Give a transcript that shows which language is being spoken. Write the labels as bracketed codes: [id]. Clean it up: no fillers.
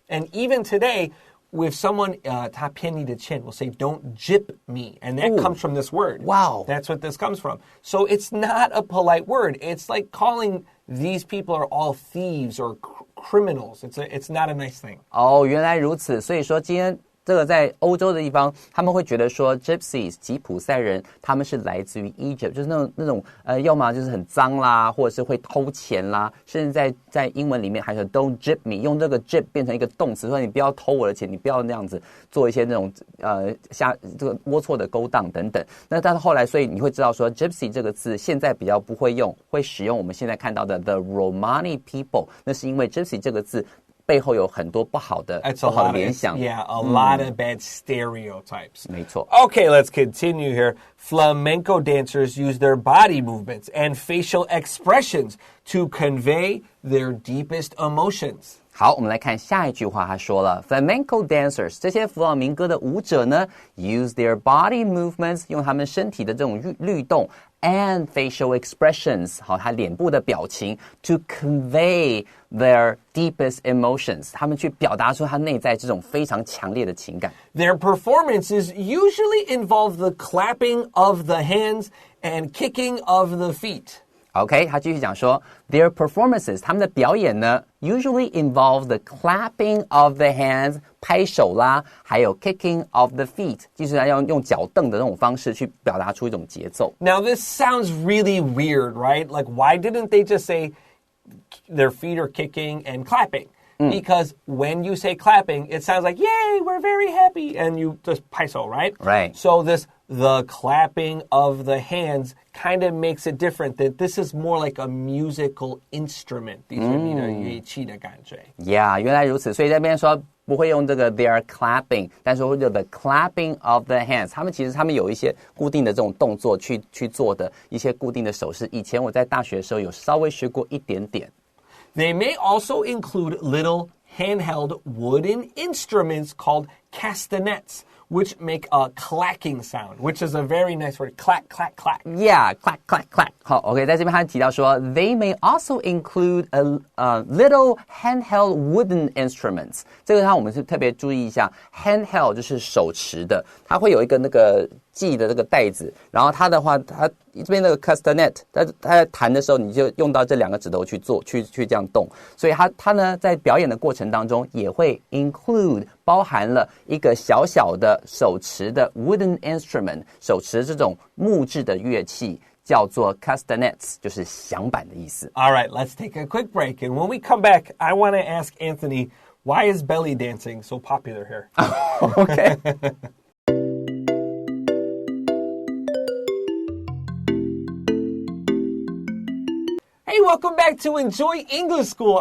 [en] And even today, if someone, [zh] 他骗你的钱, [en] will say, don't gyp me. And that comes from this word. Wow. That's what this comes from. So it's not a polite word. It's like calling these people are all thieves or criminals. It's not a nice thing. [zh] 原来如此。所以说今天这个在欧洲的地方他们会觉得说 Gypsies 吉普赛人他们是来自于 Egypt 就是那种要么就是很脏啦或者是会偷钱啦甚至在英文里面还说 [en] don't gyp me [zh] 用这个 gyp 变成一个动词说你不要偷我的钱你不要那样子做一些那种这个龌龊的勾当等等那但是后来所以你会知道说 Gypsy 这个字现在比较不会用会使用我们现在看到的 the Romani people 那是因为 Gypsy 这个字背后有很多不好的联想 [en] Yeah, a lot of bad stereotypes. [zh] 没错 [en] Okay, let's continue here. Flamenco dancers use their body movements and facial expressions to convey their deepest emotions. [zh] 好，我们来看下一句话，他说了 Flamenco dancers 这些弗朗明哥的舞者呢 [en] use their body movements [zh] 用他们身体的这种律动 [en] and facial expressions [zh] 好，他脸部的表情 [en] to convey their deepest emotions [zh] 他们去表达出他内在这种非常强烈的情感 [en] Their performances usually involve the clapping of the hands and kicking of the feet.OK, [zh] 他继续讲说 [en] Their performances [zh] 他们的表演呢 [en] usually involve the clapping of the hands [zh] 拍手啦还有 [en] kicking of the feet [zh] 就是要用脚蹬的那种方式去表达出一种节奏 [en] Now this sounds really weird, right? Like why didn't they just say their feet are kicking and clapping? Because when you say clapping, it sounds like, yay, we're very happy. And you just paiso, right? Right. So the clapping of the hands kind of makes it different. That this is more like a musical instrument. These are [zh] 你的乐器的感觉 Yeah, 原来如此。所以这边说不会用这个 [en] they are clapping, [zh] 但是会用 [en] the clapping of the hands. [zh] 他们有一些固定的这种动作去做的一些固定的手势。以前我在大学的时候有稍微学过一点点。 [en] They may also include little handheld wooden instruments called castanets, which make a clacking sound, which is a very nice word. Clack, clack, clack. Yeah, clack, clack, clack. 好 ，OK， [zh] 在这边他提到说 [en] ，They may also include a little handheld wooden instruments。 [zh] 这个我们是特别注意一下 ，handheld 就是手持的，它会有一个那个系的这个带子，然后它的话，它这边那个 castanet， 它在弹的时候，你就用到这2个指头去做，去这样动，所以它呢在表演的过程当中也会 include 包含了一个小小的手持的 [en] wooden instrument， [zh] 手持这种木质的乐器。叫做 castanets， 就是响板的意思。 [en] All right, let's take a quick break. And when we come back, I want to ask Anthony, why is belly dancing so popular here? Okay. Hey, welcome back to Enjoy English School.